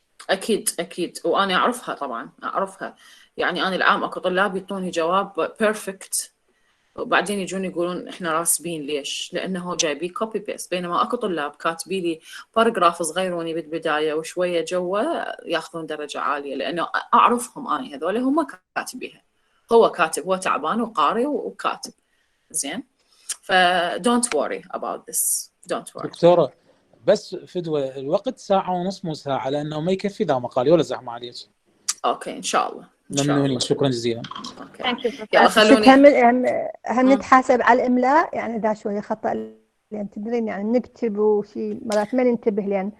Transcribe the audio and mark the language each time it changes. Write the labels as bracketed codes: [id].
[ar] أكيد وأنا أعرفها طبعا، أعرفها. يعني أنا العام أكو طلاب يعطوني جواب بيرفكت وبعدين يجون يقولون إحنا راسبين، ليش؟ لأنه جايبي كوبي بيست، بينما أكو طلاب كاتبي لي باراجراف صغيروني بالبداية وشوية جوا ياخذون درجة عالية، لأنه أعرفهم أنا هذول هم كاتبيها، هو كاتب، هو تعبان وقاري وكاتب زين. [en] ف don't worry about this, don't worry. [ar] دكتورة بس فدوة، الوقت ساعة ونص مو ساعة، لأنه ما يكفي ذا مقالي ولا زحمة عليك. أوكي إن شاء الله، إن شاء ممنونين، الله. شكرا جزيلا. أوكي يلا ست خلوني. هم نتحاسب على الإملاء، يعني دا شوية خطأ، لأن تدرين يعني نكتب وشي مرات ما ننتبه، لأن